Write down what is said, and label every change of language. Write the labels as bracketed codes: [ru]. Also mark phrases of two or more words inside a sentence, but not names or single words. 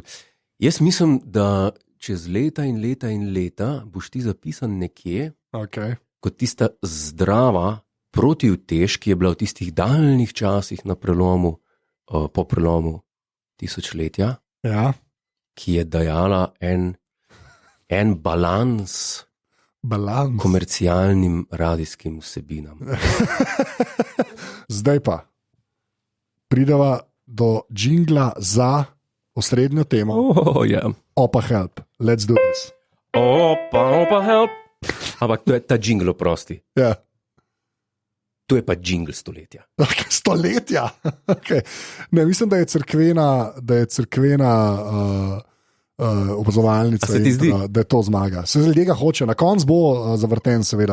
[sl] Jaz mislim, da čez leta in leta in leta boš ti zapisan nekje, kot tista zdrava protiutež, ki je bila v tistih daljnih časih na prelomu, po prelomu tisočletja, ki je dajala en balans komercialnim radijskim vsebinam. Zdaj pa prideva do džingla za osrednjo temo. [en] Opa help, let's do this. Opa help. [sl] Ampak to je ta džingl, oprosti. Ja. To je pa džingl stoletja. Stoletja? Okay. Ne, mislim, da je cerkvena opazovalnica. Se ti zdi? Da je to zmaga. Se ljudje ga hoče. Na koncu bo zavrten, seveda.